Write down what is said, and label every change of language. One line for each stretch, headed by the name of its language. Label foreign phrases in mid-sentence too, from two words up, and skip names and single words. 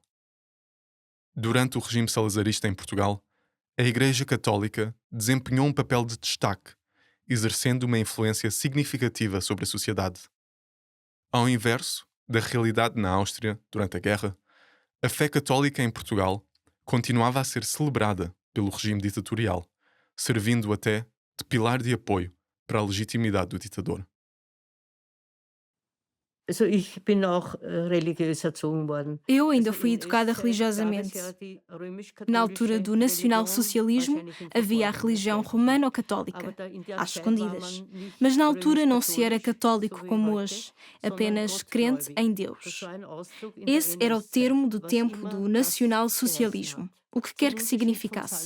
Portuguese: Durante o regime salazarista em Portugal, a Igreja Católica desempenhou um papel de destaque, exercendo uma influência significativa sobre a sociedade. Ao inverso da realidade na Áustria durante a guerra, a fé católica em Portugal continuava a ser celebrada pelo regime ditatorial, servindo até de pilar de apoio para a legitimidade do ditador.
German: Also ich bin auch religiös erzogen worden.
Portuguese: Eu ainda fui educada religiosamente. Na altura do nacionalsocialismo, havia a religião romano-católica, às escondidas. Mas na altura não se era católico como hoje, apenas crente em Deus. Esse era o termo do tempo do nacionalsocialismo, o que quer que significasse.